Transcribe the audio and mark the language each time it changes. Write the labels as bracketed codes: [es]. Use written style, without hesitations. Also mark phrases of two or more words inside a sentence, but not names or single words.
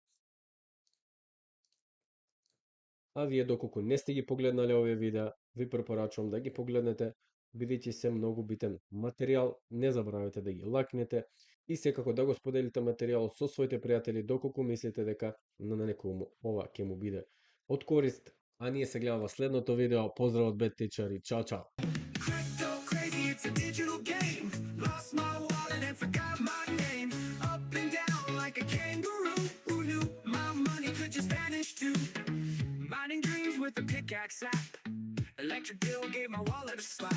[mk] А вие доколку не сте ги погледнале овие видеа, ви препорачувам да ги погледнете, бидејќи се многу битен материјал. Не забравяйте да ги лакнете и секако да го споделите материјалот со своите пријатели доколку мислите дека на некому ова ќе му биде од корист. А ние се гледаме во следното видео. Поздрав од Bad Teacher и чао чао! [en] Crypto crazy, it's a digital game. Lost my wallet and forgot my name. Up and down like a kangaroo. Who knew my money could just vanish too? Mining dreams with a pickaxe app. Electric bill gave my wallet a slap.